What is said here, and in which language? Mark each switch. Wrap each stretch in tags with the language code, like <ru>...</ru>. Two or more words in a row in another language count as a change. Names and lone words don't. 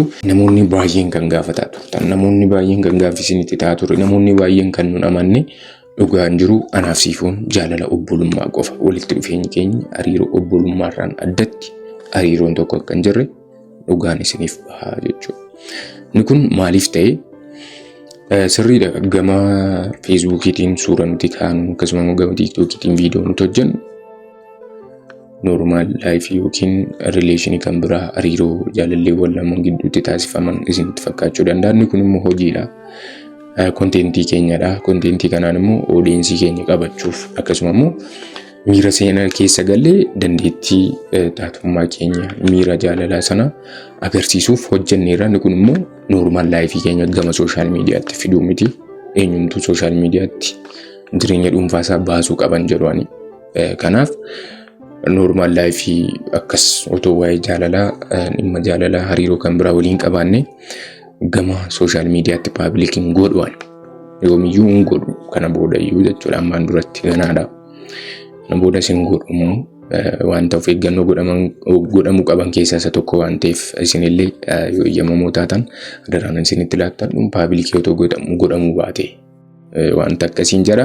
<om>Namoonni baay'een kan gaafataa turtan namoonni baay'een kan gaaffisinitti ta'aa ture namoonni baay'een kan nun amanne dhugaan jiru anaaf Siifoon jaalala obbolummaa qofa walitti dhufeenyi keenya hariiroo obbolummaarraan addatti hariiroon tokko akka hin jirre dhugaan isiniif bahaa jechuudha. Inni kun maaliif ta'e sirriidha gama Facebookiitiin suura nuti kaanu akkasuma gama TikTokiitiin viidiyoo nuti hojjennu</om> <en>normal life</en> <om>yookiin relationii kan biraa hariiroo jaalalleewwan lamaan gidduutti taasifaman isinitti fakkaachuu danda'a. Inni kun immoo hojiidha. Kontentii keenyadha. Kontentii kanaan immoo oodiyensii keenya qabachuuf akkasuma immoo miira seenaa keessa galee dandeettii taatummaa keenya miira jaalalaa sana agarsiisuuf hojjenneerra. Inni kun immoo</om> <en>normal life</en> <om>keenya gama</om> <en>social mediaatti</en> <om>fiduu miti. Eenyumtuu</om> <en>social mediaatti</en> <om>jireenya dhuunfaa isaa baasuu qaban jedhani. Kanaaf</om> <en>normal life</en> <om>akkas otoo waa'ee jaalalaa dhimma jaalalaa hariiroo kan biraa waliin qabaanne gama</om> <en>social mediaatti public</en> <om>godhuwan yoomiyyuu hin godhu kana booda iyyuu jechuudha. Ammaan duratti ganaadha. Kana booda sin godhumu waan ta'uuf eeggannoo godhamuu qaban keessaa isa tokko waan ta'eef isinillee yoo eeyyamamoo taatan adaraan isinitti laattan public otoo godhamuu baate waan akkasiin jira.</om>